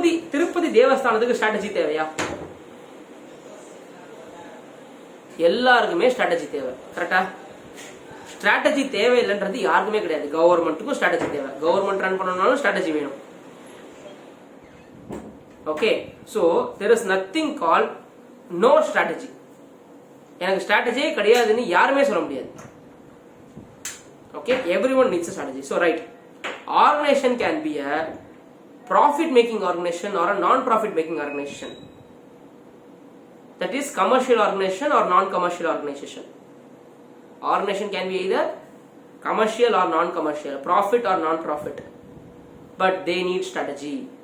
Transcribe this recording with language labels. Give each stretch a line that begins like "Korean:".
Tamil: Tirupati தேவஸ்தானத்துக்கு strategy தேவையா? எல்லாருக்குமே strategy தேவை. கரெக்டா? ஸ்ட்ராட்டஜி தேவையில்லைன்றது யாருக்குமே கிடையாது. கவர்மெண்ட்டுக்கும் ஸ்ட்ராட்டஜி தேவை. கவர்மெண்ட் ரன் பண்ணணும்னாலும் ஸ்ட்ராட்டஜி வேணும்.
English: Okay, so there is nothing called no strategy.
Tamil: எனக்கு ஸ்ட்ராட்டஜியே கிடையாதுன்னு யாருமே சொல்ல முடியாது.
English: Okay, everyone needs a strategy. So right, organization can be a profit making organization or a non profit making organization. That is commercial organization or non-commercial organization. Organization can be either commercial or non-commercial, profit or non-profit, but they need strategy.